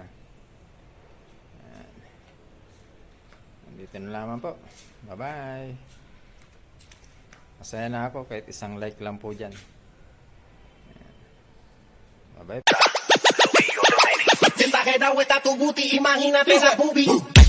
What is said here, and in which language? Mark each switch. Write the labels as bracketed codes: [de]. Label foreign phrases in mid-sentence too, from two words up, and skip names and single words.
[tl] Yan. Nandito na lamang po. [en] Bye bye. [tl] Masaya na ako kahit isang like lang po dyan. [en] Bye bye. [es] Esa jeda vuelta tu booty, imagínate esa boobie.